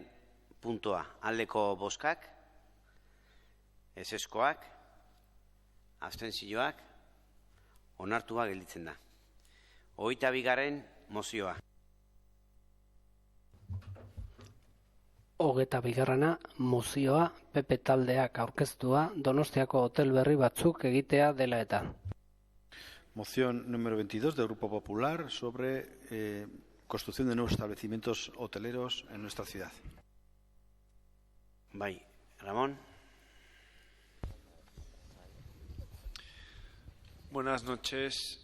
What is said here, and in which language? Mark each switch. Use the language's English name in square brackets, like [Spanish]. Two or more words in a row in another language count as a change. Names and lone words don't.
[Basque] puntoa, aldeko bozkak, ezezkoak, abstentzioak, onartua gelditzen da. 22. mozioa. 22. mozioa PP taldeak aurkeztua Donostiako hotel berri batzuk egitea dela eta. [Spanish] Moción número 22 del Grupo Popular sobre construcción de nuevos establecimientos hoteleros en nuestra ciudad. [Basque] Bai, Ramón. [Spanish] Buenas noches.